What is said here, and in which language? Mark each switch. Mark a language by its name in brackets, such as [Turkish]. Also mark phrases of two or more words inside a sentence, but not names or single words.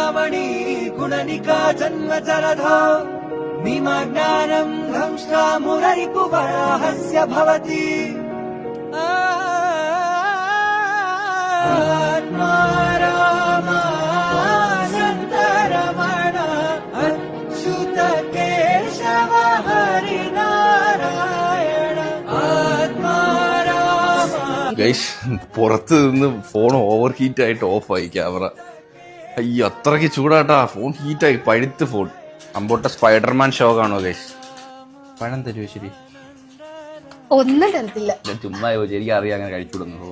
[Sanskrit] वाणी गुणनिका जन्म जलधो निमज्ञानं धंष्टा मुररिपुवराहस्य भवति आत्मा रामानन्दरमण अच्युत केशव हरिनारायण आत्मा [Malayalam] ഗൈസ് പുറത്ത് നിന്ന് [English] phone over heat [Malayalam] ആയിട്ട് ഓഫായി ക്യാമറ. അയ്യോ അത്രയ്ക്ക് ചൂടാട്ടാ, ഫോൺ ഹീറ്റായി, പഴുത്ത് ഫോൺ. അമ്പോട്ട സ്പൈഡർമാൻ ഷോ കാണോ ഗൈസ്? പഴം തരുമോ? ശരി, ഒന്നും തരത്തില്ല. ചുമ്മാ എനിക്ക് അറിയാം അങ്ങനെ കഴിച്ചുവിടുന്നു.